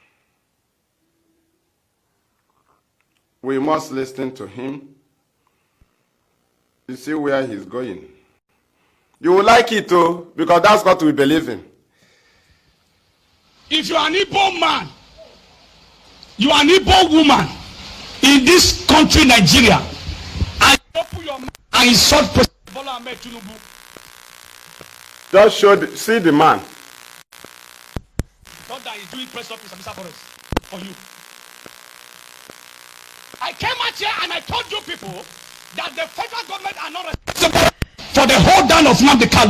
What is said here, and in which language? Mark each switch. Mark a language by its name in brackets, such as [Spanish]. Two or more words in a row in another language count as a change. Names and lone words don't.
[English] We must listen to him. You see where he's going. You will like it too, because that's what we believe in. If you are an Igbo man, you are an Igbo woman in this country, Nigeria, and you open your mouth and insult President Bola Ahmed Tinubu, just see the man. not that he's doing press office and Forest for you. I came out here and I told you people that the federal government are not responsible for the whole down of Nnamdikanu.